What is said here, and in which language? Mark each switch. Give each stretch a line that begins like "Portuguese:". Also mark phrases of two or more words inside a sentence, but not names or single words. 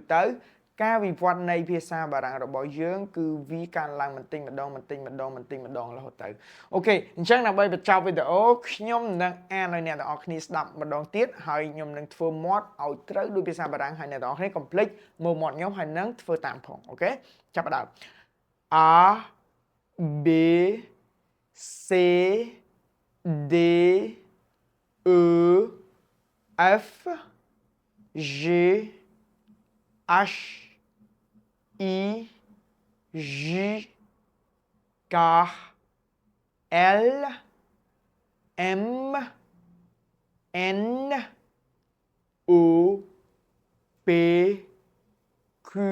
Khmer: ទៅការវិវត្តនៃភាសាបារាំងរបស់យើងគឺវាកើនឡើងបន្តិចម្ដងរហូតទៅ អូខេអញ្ចឹងដើម្បីបញ្ចប់វីដេអូខ្ញុំនឹងអានឲ្យអ្នកទាំងអស់គ្នា ស្ដាប់ម្ដងទៀតហើយខ្ញុំនឹងធ្វើមាត់ឲ្យត្រូវដោយភាសាបារាំងហើយអ្នកទាំងអស់គ្នាកុំភ្លេចមើលមាត់ខ្ញុំហើយនឹងធ្វើតាមផងអូខេចាប់ផ្ដើម
French: A B C D E F G H I J K L M N O P Q